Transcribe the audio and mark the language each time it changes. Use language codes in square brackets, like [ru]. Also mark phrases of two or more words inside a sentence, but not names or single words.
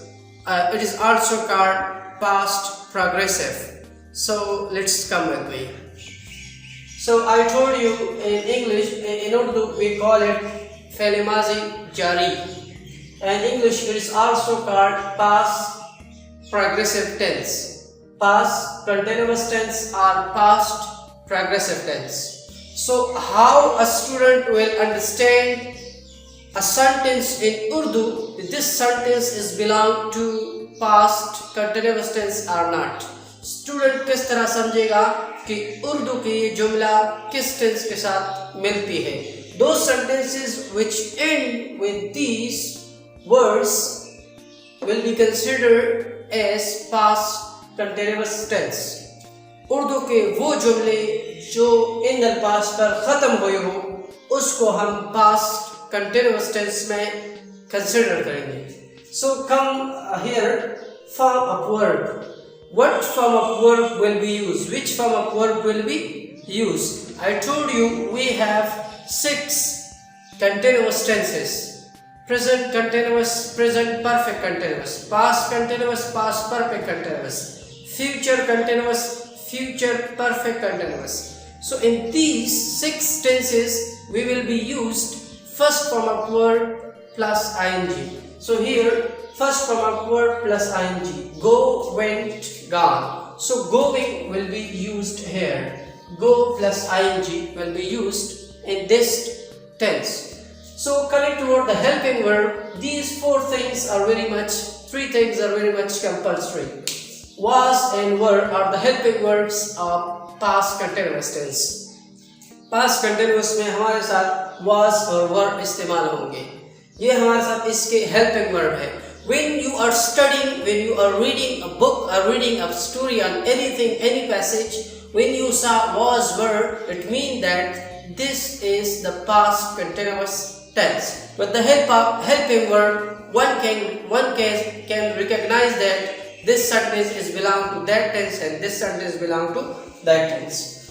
[en] It is also called past progressive. So let's come with me. So I told you in English, in Urdu we call it [ur] فعل ماضی جاری, [en] and English it is also called past progressive tense. Past continuous tense or past progressive tense. So how a student will understand a sentence in Urdu, this sentence is belong to past continuous tense or not. [ur] Student کس طرح سمجھے گا کہ اردو کی یہ جملہ کس ٹینس کے ساتھ ملتی ہے. [en] Those sentences which end with these words will be considered as past continuous tense. [ur] اردو کے وہ جملے جو ان الفاظ پر ختم ہوئے ہو اس کو ہم [en] past continuous tense [ur] میں کنسڈر کریں گے. [en] so come here form of verb. What form of verb will be used? Which form of verb will be used? I told you we have 6 continuous tenses. Present continuous, present perfect continuous, past continuous, past perfect continuous, future continuous, future perfect continuous. So in these 6 tenses we will be used first form of verb plus ing. So here first form of verb plus ing. Go, went, gone. So going will be used here. Go plus ing will be used in this tense. So coming toward the helping verb, these 3 things are very much compulsory. Was and were are the helping verbs of past continuous tense. Past continuous [ur] میں ہمارے ساتھ was और were استعمال ہوں گے. یہ ہمارے ساتھ اس کے [en] helping verb [ur] है. [en] When you are studying, when you are reading a book or reading a story on anything, any passage, when you saw was, were, it means that this is the past continuous tense. With the help of helping verb, one can recognize that this sentence is belong to that tense and this sentence belong to that tense.